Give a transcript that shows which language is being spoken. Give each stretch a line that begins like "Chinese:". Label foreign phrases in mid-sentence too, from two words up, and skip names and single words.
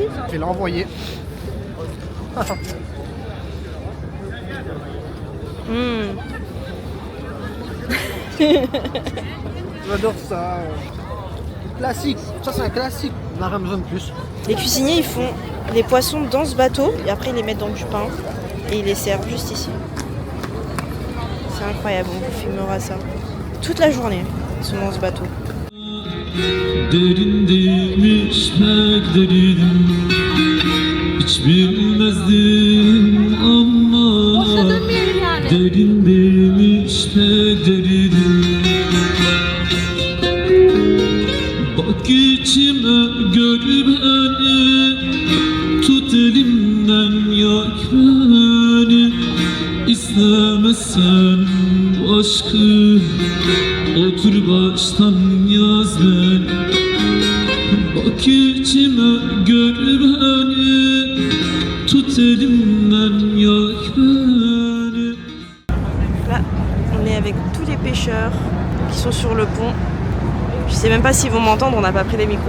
French: Je vais l'envoyer. J'adore ça. Classique. Ça c'est un classique. On n'a rien besoin de plus. Les cuisiniers ils font les poissons dans ce bateau et après ils les mettent dans du pain et ils les servent juste ici. C'est incroyable, on vous filmera ça. Toute la journée, ils sont dans ce bateau.
Turkish: Derindeymiş pek derin, hiç bilmezdim ama derindeymiş pek derin. Bak içime gör beni, tut elimden yak beni, İster istemezsen bu aşkı otur baştan yaz beni. Bak içime gör beni, tut elimden yak beni.
French: Là, on est avec tous les pêcheurs qui sont sur le pont. Je sais même pas s'ils vont m'entendre, on n'a pas pris les micros.